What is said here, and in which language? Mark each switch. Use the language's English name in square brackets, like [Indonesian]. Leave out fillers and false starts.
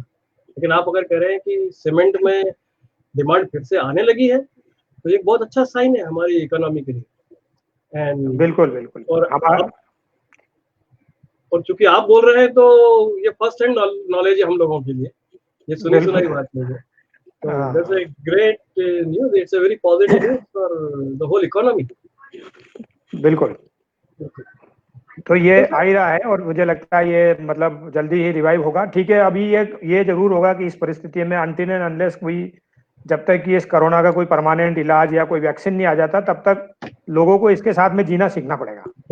[Hindi] लेकिन आप अगर कह रहे हैं कि सीमेंट में डिमांड फिर से आने लगी है, तो ये बहुत अच्छा साइन है हमारी इकोनॉमी के लिए। [English] and [Hindi] बिल्कुल बिल्कुल। और चूंकि आप बोल रहे हैं तो ये फर्स्ट हैंड नॉलेज है हम लोगों के लिए, ये सुनी सुनाई बात नहीं है। [English] So that's a great news. It's a very positive news for the whole economy. [Hindi] बिल्कुल। तो ये आ ही रहा है और मुझे लगता है ये मतलब जल्दी ही रिवाइव होगा। ठीक है, अभी ये जरूर होगा कि इस परिस्थिति में अनटिल एंड अनलेस कोई, जब तक कि इस कोरोना का कोई परमानेंट इलाज या कोई वैक्सीन नहीं आ जाता, तब तक लोगों को इसके साथ में जीना सीखना पड़ेगा।